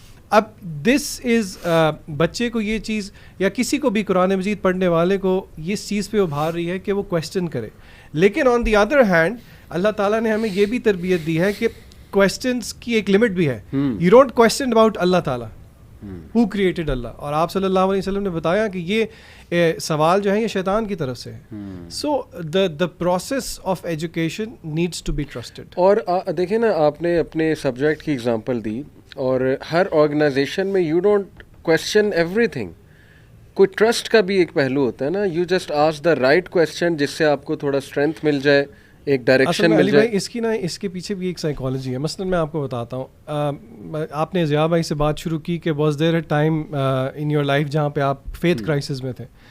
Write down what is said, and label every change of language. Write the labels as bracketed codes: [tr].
[ur] اب دس از بچے کو یہ چیز یا کسی کو بھی قرآن مجید پڑھنے والے کو اس چیز پہ ابھار رہی ہے کہ وہ کویسچن کرے. لیکن [en] on the other hand [ur] اللہ تعالیٰ نے ہمیں یہ بھی تربیت دی ہے کہ کویسچنس کی ایک لمٹ بھی ہے. [en] you don't question about اللہ تعالیٰ who created اللہ, [ur] اور آپ صلی اللہ علیہ وسلم نے بتایا کہ یہ سوال جو ہے یہ شیطان کی طرف سے ہے. [en] So the process of education needs to be trusted. [ur] اور دیکھیں نا, آپ نے اپنے سبجیکٹ کی اگزامپل دی, اور ہر آرگنائزیشن میں [en] You don't question everything. [ur] کوئی ٹرسٹ کا بھی ایک پہلو ہوتا ہے نا, [en] you just ask the right question [ur] جس سے آپ کو تھوڑا اسٹرینتھ مل جائے, ایک ڈائریکشن مل جائے. اس کے پیچھے بھی ایک سائیکالوجی ہے. مثلاً میں آپ کو بتاتا ہوں, آپ نے ضیاء بھائی سے بات شروع کی کہ [en] was there a time in your life [ur] جہاں پہ آپ فیتھ کرائسس میں تھے.